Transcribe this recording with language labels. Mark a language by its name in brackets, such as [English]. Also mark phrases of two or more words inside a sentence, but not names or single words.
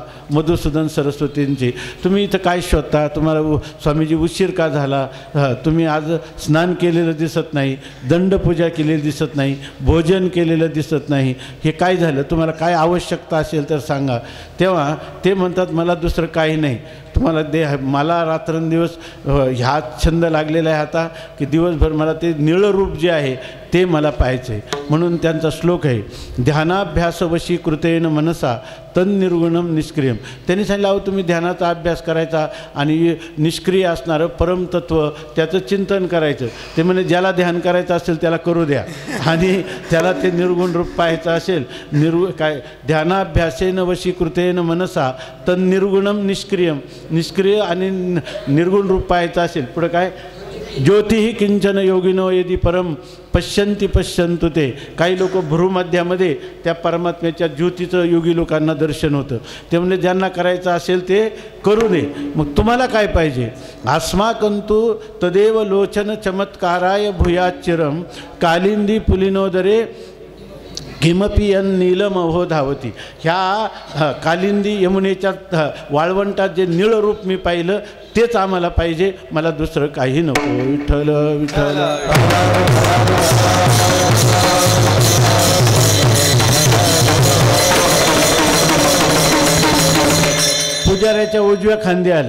[Marathi] मधुसूदन सरस्वतींची, तुम्ही इथं काय शोधता, तुम्हाला स्वामीजी उशीर का झाला, तुम्ही आज स्नान केलेलं दिसत नाही, दंडपूजा केलेली दिसत नाही, भोजन केलेलं दिसत नाही, हे काय झालं, तुम्हाला काय आवश्यकता असेल तर सांगा. तेव्हा ते म्हणतात मला दुसरं काही नाही, तुम्हाला मला रात्रंदिवस ह्या छंद लागलेला आहे आता की दिवसभर मला ते निळं रूप जे आहे ते मला पाहायचं आहे. म्हणून त्यांचा श्लोक आहे, [Sanskrit] ध्यानाभ्यासवशी कृतेन मनसा तन्निर्गुणम निष्क्रियम. [Marathi] त्यांनी सांगितलं अहो तुम्ही ध्यानाचा अभ्यास करायचा आणि निष्क्रिय असणारं परमतत्व त्याचं चिंतन करायचं. ते म्हणजे ज्याला ध्यान करायचं असेल त्याला करू द्या, आणि त्याला ते निर्गुण रूप पाहायचं असेल, काय [Sanskrit] ध्यानाभ्यासेन वशी कृतेन मनसा तन्निर्गुणम निष्क्रियम, [Marathi] निष्क्रिय आणि निर्गुण रूप पाहायचं असेल. पुढं काय, [Sanskrit] ज्योतिही किंचन योगिनो यदि परम पश्यंती पश्यंतु ते. [Marathi] काही लोक भ्रूमध्यामध्ये त्या परमात्म्याच्या ज्योतीचं योगी लोकांना दर्शन होतं. ते म्हणजे ज्यांना करायचं असेल ते करू दे. मग तुम्हाला काय पाहिजे, [Sanskrit] अस्माकंतु तदेव लोचन चमत्काराय भूयाच्चिरम कालिंदी पुलिनोदरे किमपी नीलमहो धावती. [Marathi] ह्या कालिंदी यमुनेच्या वाळवंटात जे निळं रूप मी पाहिलं तेच आम्हाला पाहिजे, मला दुसरं काही नको. विठ्ठल विठ्ठल. पुजाऱ्याच्या उजव्या खांदी आले.